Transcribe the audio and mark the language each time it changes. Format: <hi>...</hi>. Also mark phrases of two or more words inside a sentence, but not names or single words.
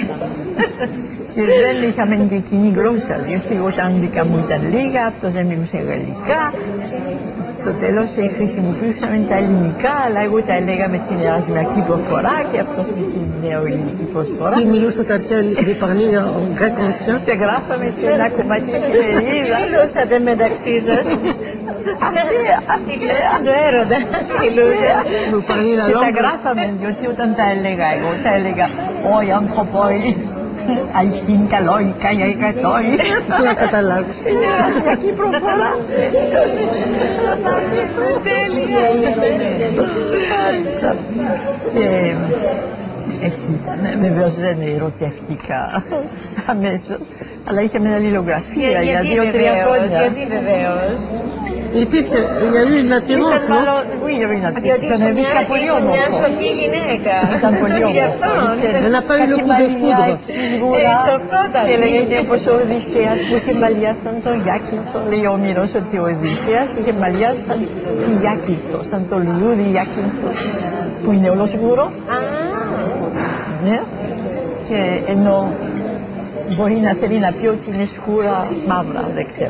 <el>Και δεν είχαμε και κοινή γλώσσα, διότι εγώ τα αγγλικά μου ήταν λίγα, αυτός δεν μιλούσε γαλλικά. Στο τέλος χρησιμοποιούσαμε τα ελληνικά, αλλά εγώ τα έλεγα με την ερασμιακή προφορά και αυτός με την νεοελληνική προσφορά. Τι μιλούσε τα αρχαία,</el> <fr>vous parliez en grec ancien?</fr> <el>Και γράφαμε σε ένα κομμάτι εφημερίδα. Μιλούσατε μεταξύ σας. Αυτή το έρωτα. Και τα γράφαμε, διότι όταν τα έλεγα εγώ, τα έλεγα «Ωι ανθρωπόι». Αλχήν καλόι, καγιακατόι. Να καταλάβω. Είναι ερασμιακή προφορά. Τέλεια. Και έτσι ήταν. Βεβαίως δεν ερωτεύτηκα αμέσως, αλλά είχαμε αλληλογραφία για 2-3 χρόνια. Γιατί βεβαίως? Υπήρχε,</el> <fr>il y a eu une attirance, non? Oui, il y avait une attirance.</fr> <el>Ήταν μια πολύ όμορφο. Μια σοφή γυναίκα. Ήταν πολύ όμορφο.</el> <fr>Elle n'a pas eu le coup de foudre.</fr> <el>Και λέγεται πως ο Οδυσσέας που είχε μαλλιά σαν τον Ιάκυνθο. Λέει ο Ομήρος ότι ο Οδυσσέας είχε μαλλιά σαν τον Ιάκυνθο, σαν τον λουλούδι Ιάκυνθο, που είναι όλο σκούρο. Ναι. Και ενώ μπορεί να θέλει να πει ότι είναι σκούρα μαύρα, δεν ξέρω.</el>